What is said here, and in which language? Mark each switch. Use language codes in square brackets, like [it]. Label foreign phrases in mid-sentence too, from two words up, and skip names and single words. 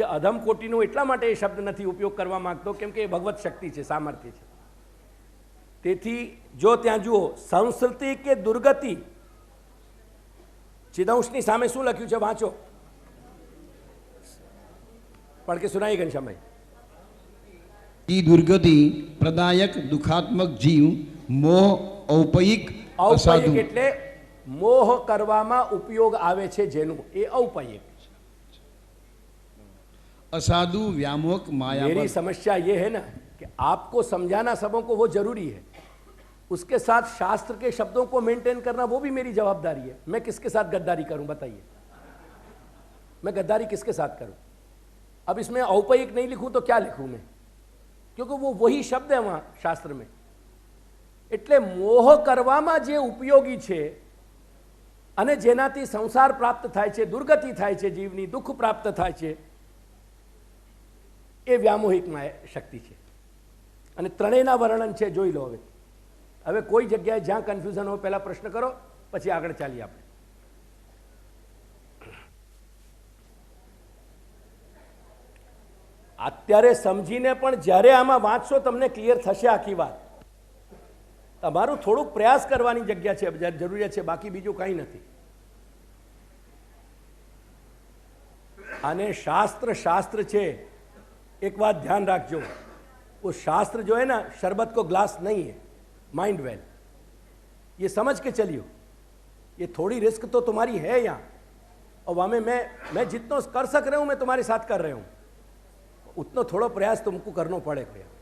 [gu] અધમ કોટીનું એટલા માટે એ શબ્દ નથી ઉપયોગ કરવા માંગતો કેમ કે એ ભગવત શક્તિ છે, સામર્થ્ય છે. તેથી જો ત્યાં જુઓ, સંસ્કૃતિ કે દુર્ગતિ, ચિદંશની સામે શું લખ્યું છે? વાંચો. પણ કે સુનાઈ ઘનશ્યામભાઈ? [sa] की दुर्गति प्रदायक दुखात्मक जीव मोह औपयिक [gu] ઔપયિક એટલે મોહ કરવામાં ઉપયોગ આવે છે જેનું, એ ઔપયિક. [sa] असाधु व्यामोहक माया [hi] मेरी समस्या ये है ना कि आपको समझाना सबों को वो जरूरी है, उसके साथ शास्त्र के शब्दों को मेंटेन करना वो भी मेरी जवाबदारी है. मैं किसके साथ गद्दारी करूं बताइए, मैं गद्दारी किसके साथ करूं? अब इसमें औपयिक नहीं लिखूं तो क्या लिखूं मैं, क्योंकि वो वही शब्द है वहां शास्त्र में. [gu] એટલે મોહ કરવામાં જે ઉપયોગી છે અને જેનાથી સંસાર પ્રાપ્ત થાય છે, દુર્ગતિ થાય છે, જીવની દુઃખ પ્રાપ્ત થાય છે, એ વ્યામોહિક શક્તિ છે. અને ત્રણેયના વર્ણન છે, જોઈ લો. હવે કોઈ જગ્યાએ જ્યાં કન્ફ્યુઝન હોય પહેલા પ્રશ્ન કરો, પછી આગળ ચાલીએ આપણે. અત્યારે સમજીને પણ જ્યારે આમાં વાંચશો તમને ક્લિયર થશે આખી વાત. તમારું થોડુંક પ્રયાસ કરવાની જગ્યા છે, જરૂરિયાત છે, બાકી બીજું કંઈ નથી. અને शास्त्र शास्त्र છે. [hi] एक बात ध्यान रखो, वो शास्त्र जो है ना शरबत को ग्लास नहीं है, [en] mind well, [hi] ये समझ के चलियो. ये थोड़ी रिस्क तो तुम्हारी है यहाँ, और वहाँ में मैं जितना कर सक रहा हूँ मैं तुम्हारे साथ कर रहा हूँ, उतना थोड़ा प्रयास तुमको करना पड़ेगा.